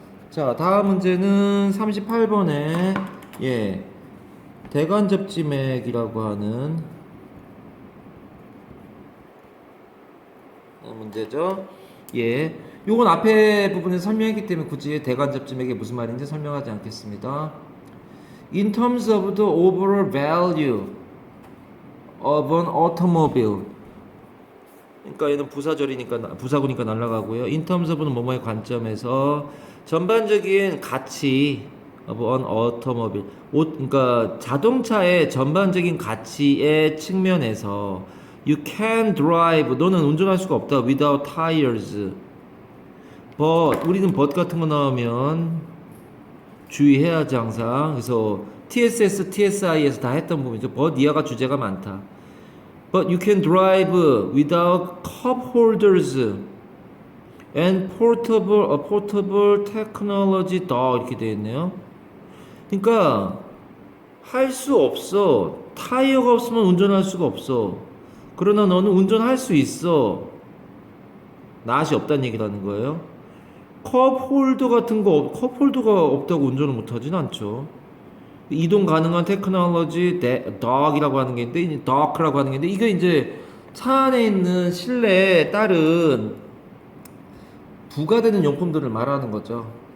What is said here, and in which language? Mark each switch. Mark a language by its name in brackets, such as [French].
[Korean] 자, 다음 문제는 38번에 예, 대관접지맥이라고 하는 문제죠. 예, 요건 앞에 부분에서 설명했기 때문에 굳이 대관접지맥이 무슨 말인지 설명하지 않겠습니다. [English] In terms of the overall value of an automobile. [Korean] 그러니까 얘는 부사절이니까 부사구니까 날라가고요. In terms of는 뭐뭐의 관점에서 전반적인 가치 [English] of an automobile. [Korean] 그러니까 자동차의 전반적인 가치의 측면에서 [English] you can drive. [Korean] 너는 운전할 수가 없다. [English] without tires. [Korean] but 우리는 but 같은 거 나오면 주의해야지 항상. 그래서 TSS, TSI에서 다 했던 부분이죠. but 이하가 주제가 많다. [English] But you can drive without cup holders and portable technology [Korean] 더 이렇게 되어 있네요. 그러니까 할 수 없어. 타이어가 없으면 운전할 수가 없어. 그러나 너는 운전할 수 있어. 낫이 없다는 얘기라는 거예요. 컵 홀더 같은 거, 컵 홀더가 없다고 운전을 못하진 않죠. 이동 가능한 테크놀로지 덕이라고 하는 게 있는데, 덕이라고 하는 게 있는데, 이거 이제 차 안에 있는 실내에 따른 부가되는 용품들을 말하는 거죠.